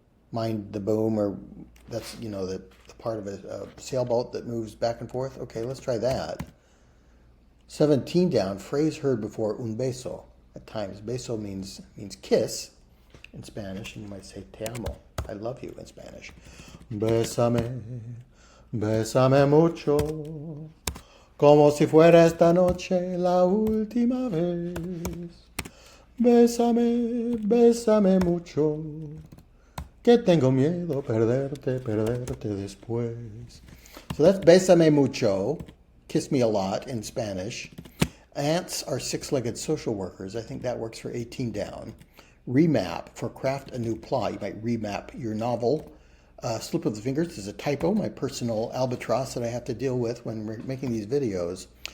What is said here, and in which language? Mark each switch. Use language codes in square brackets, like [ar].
[en] Mind the boom, or that's, the part of a sailboat that moves back and forth. Okay, let's try that. 17 down, phrase heard before, [es] un beso. [en] At times, beso means kiss in Spanish, and you might say [es] te amo, [en] I love you in Spanish. [es] Bésame, bésame mucho, como si fuera esta noche la última vez. Bésame, bésame mucho, que tengo miedo perderte después. [en] So that's bésame mucho, kiss me a lot in Spanish. Ants are six-legged social workers. I think that works for 18 down. Remap, for craft a new plot. You might remap your novel. Slip of the fingers is a typo, my personal albatross that I have to deal with when we're making these videos.